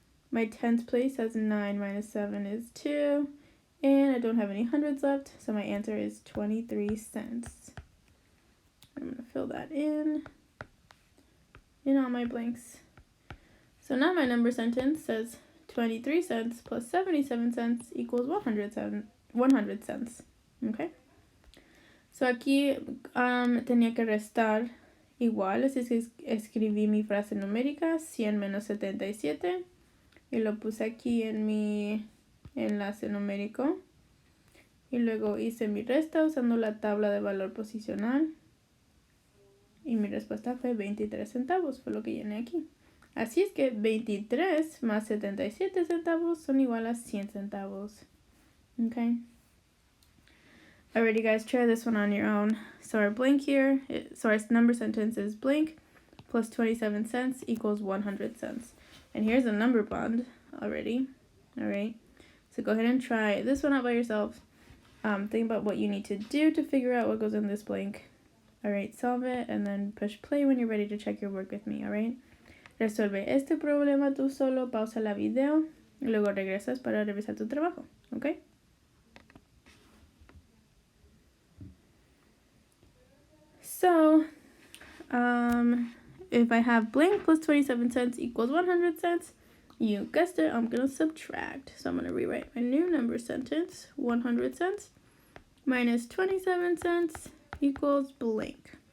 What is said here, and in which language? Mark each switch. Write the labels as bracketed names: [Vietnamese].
[English] My tens place says 9 minus 7 is 2. And I don't have any hundreds left, so my answer is 23 cents. I'm going to fill that in all my blanks. So now my number sentence says 23 cents plus 77 cents equals 100 cents. Okay? So [Spanish] aquí tenía que restar igual, así que escribí mi frase numérica, 100 menos 77, y lo puse aquí en mi enlace numérico. Y luego hice mi resta usando la tabla de valor posicional. Y mi respuesta fue 23 centavos, fue lo que llené aquí. Así es que 23 más 77 centavos son igual a 100 centavos. Okay. [English] Alrighty guys, try this one on your own. So our blank here, our number sentence is blank plus 27 cents equals 100 cents. And here's a number bond already. Alright. So go ahead and try this one out by yourself. Think about what you need to do to figure out what goes in this blank. Alright, solve it and then push play when you're ready to check your work with me, alright? [Spanish] Resuelve este problema tú solo, pausa la video y luego regresas para revisar tu trabajo, okay? [English] So, if I have blank plus 27 cents equals 100 cents, you guessed it, I'm going to subtract. So I'm going to rewrite my new number sentence, 100 cents minus 27 cents equals blank.